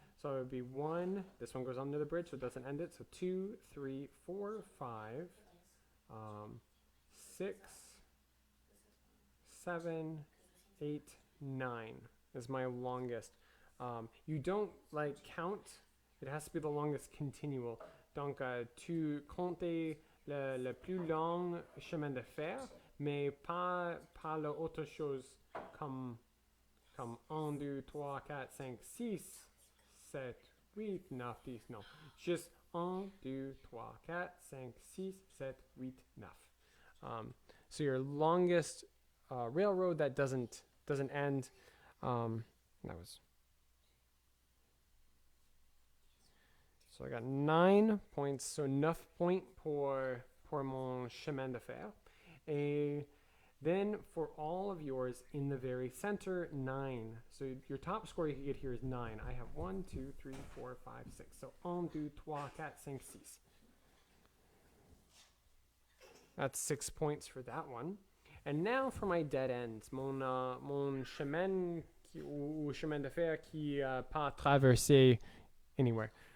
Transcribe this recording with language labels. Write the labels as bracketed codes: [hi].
[en] So it would be 1. This one goes under the bridge, so it doesn't end it. So 2, 3, 4, 5, 6, 7, 8, 9 is my longest. You don't like count. It has to be the longest continual. [fr] Donc, tu comptes le plus long chemin de fer, mais pas l'autre chose comme 1, 2, 3, 4, 5, 6, 7, 8, 9, 10. Non. [en] Just 1, 2, 3, 4, 5, 6, 7, 8, 9. So your longest railroad that doesn't end. That was. So I got 9 points. So [fr] 9 points pour mon chemin de fer. Et [en] then for all of yours in the very center, 9. So your top score you can get here is 9. I have 1, 2, 3, 4, 5, 6. So 1, 2, 3, 4, 5, 6. That's 6 points for that one. And now for my dead ends, [fr] mon chemin ou chemin de fer qui pas traversé [en] anywhere.